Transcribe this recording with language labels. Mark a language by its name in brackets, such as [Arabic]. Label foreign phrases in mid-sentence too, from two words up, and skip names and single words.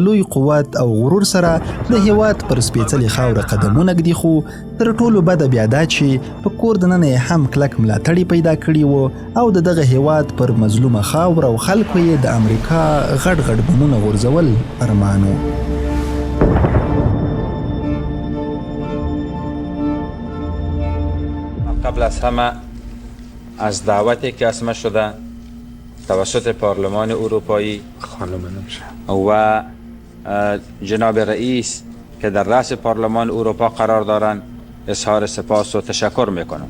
[Pashto] لوی قوت او غرور سره د هیواد پر سپېڅلې خاوره قدمونه ږدي خو تر ټولو بده بیا دا چې په کور دننه یې هم کلک ملاتړي پیدا کړي وو او د دغه هیواد پر مظلومه خاوره او خلکو یې د امریکا غټ غټ بمونه غورځول ارمان و [Persian] قبل از همه از دعوتی که اسمه شده توسط پارلمان اروپایی و جناب رئیس که در رأس پارلمان اروپا قرار دارند اظهار سپاس و تشکر میکنم.